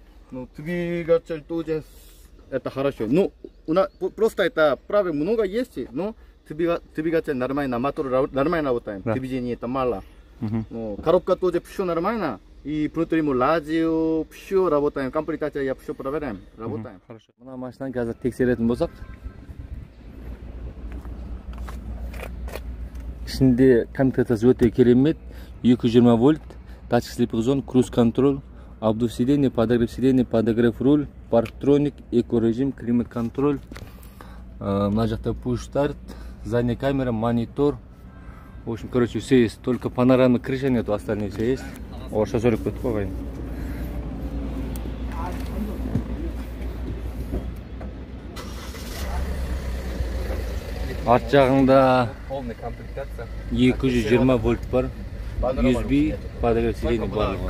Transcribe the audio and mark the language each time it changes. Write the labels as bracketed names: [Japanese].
[Russian] Ну, двигатель тоже это хорошо. Ну, просто это правил много есть, но двигатель нормально, мотор нормально работаем. Движение это мало. Коробка тоже все нормально. И внутри мы радио, все работаем. Комплектация я все проверяем, работаем. Хорошо. [Kazakh] Мына машинаны қазір тексеретін болсақ, ішінде комплектациясы өте керемет. [Russian] 220 вольт, датчик слепых зон, круиз контроль, авдосиденье, подогрев руль, парктроник, эко-режим, климат контроль. [Kazakh] Мына жақта push start, задняя камера, монитор. [Russian] В общем, короче, все есть. Только панорамная крыша нету, остальные все есть. [Kazakh] Орысша сөйлеп кеттік қой ағайын. Арт жағында 220 вольт бар. USB, подогрев сиденье барлығы.